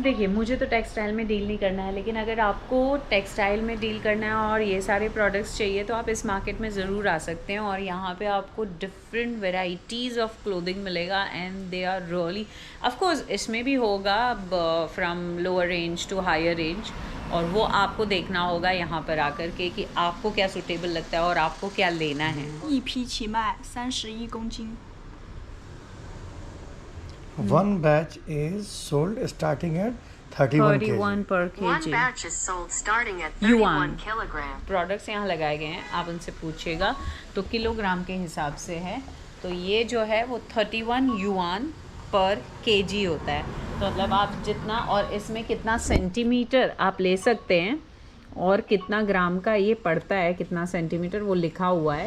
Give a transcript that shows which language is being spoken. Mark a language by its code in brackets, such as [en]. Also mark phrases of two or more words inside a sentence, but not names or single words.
[hi] देखिए मुझे तो टेक्सटाइल में डील नहीं करना है, लेकिन अगर आपको टेक्सटाइल में डील करना है और ये सारे प्रोडक्ट्स चाहिए तो आप इस मार्केट में ज़रूर आ सकते हैं। और यहाँ पे आपको [en] different varieties of clothing [hi] मिलेगा, [en] and they are really, of course [hi] इसमें भी होगा [en] from lower range to higher range, [hi] और वो आपको देखना होगा यहाँ पर आकर के कि आपको क्या सूटेबल लगता है और आपको क्या लेना है। [zh] 一批起卖31公斤。 [en] One batch is sold starting at 31 kg. 31 per One kg। batch is sold starting at Yuan 31 kilogram. [hi] प्रोडक्ट्स यहाँ लगाए गए हैं, आप उनसे पूछिएगा तो किलोग्राम के हिसाब से है। तो ये जो है वो 31 [en] yuan per kg [hi] होता है। तो मतलब आप जितना, और इसमें कितना सेंटीमीटर आप ले सकते हैं और कितना ग्राम का ये पड़ता है, कितना सेंटीमीटर वो लिखा हुआ है।